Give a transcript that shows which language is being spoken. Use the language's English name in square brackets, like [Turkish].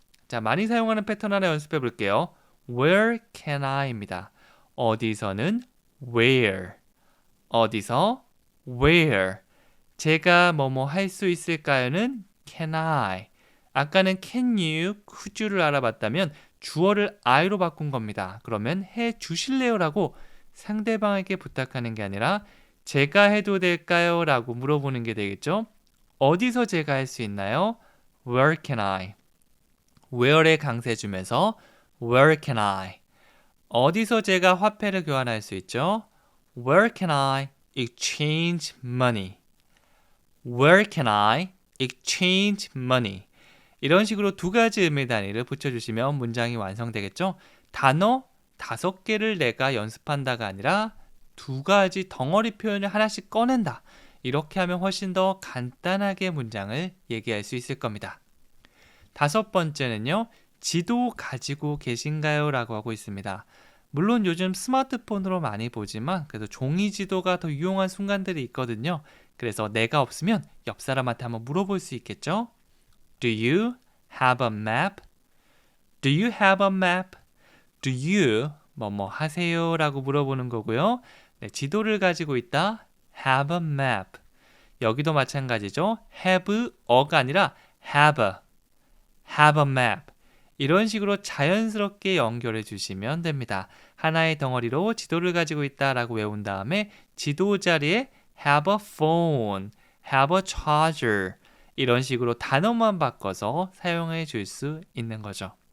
[Korean] 자, 많이 사용하는 패턴 하나 연습해 볼게요. [English] Where can I입니다. [Korean] 어디서는 where. 어디서 where. 제가 뭐뭐 할 수 있을까요는 can I. 아까는 can you, could you를 알아봤다면 주어를 I로 바꾼 겁니다. 그러면 해 주실래요? 라고 상대방에게 부탁하는 게 아니라 제가 해도 될까요? 라고 물어보는 게 되겠죠. 어디서 제가 할 수 있나요? [English] Where can I? [Korean] where에 강세 주면서 [English] Where can I? [Korean] 어디서 제가 화폐를 교환할 수 있죠? [English] Where can I exchange money? Where can I exchange money? [Korean] 이런 식으로 두 가지 의미 단위를 붙여주시면 문장이 완성되겠죠? 단어 5개를 내가 연습한다가 아니라 두 가지 덩어리 표현을 하나씩 꺼낸다. 이렇게 하면 훨씬 더 간단하게 문장을 얘기할 수 있을 겁니다. 5번째는요. 지도 가지고 계신가요? 라고 하고 있습니다. 물론 요즘 스마트폰으로 많이 보지만 그래도 종이 지도가 더 유용한 순간들이 있거든요. 그래서 내가 없으면 옆 사람한테 한번 물어볼 수 있겠죠? [English] Do you have a map? Do you have a map? [Korean] Do you 뭐뭐 하세요? 라고 물어보는 거고요. 네, 지도를 가지고 있다. [English] Have a map. [Korean] 여기도 마찬가지죠. [English] Have a가 아니라 have a map. [Korean] 이런 식으로 자연스럽게 연결해 주시면 됩니다. 하나의 덩어리로 지도를 가지고 있다라고 외운 다음에 지도 자리에 [English] have a phone, have a charger [Korean] 이런 식으로 단어만 바꿔서 사용해 줄 수 있는 거죠.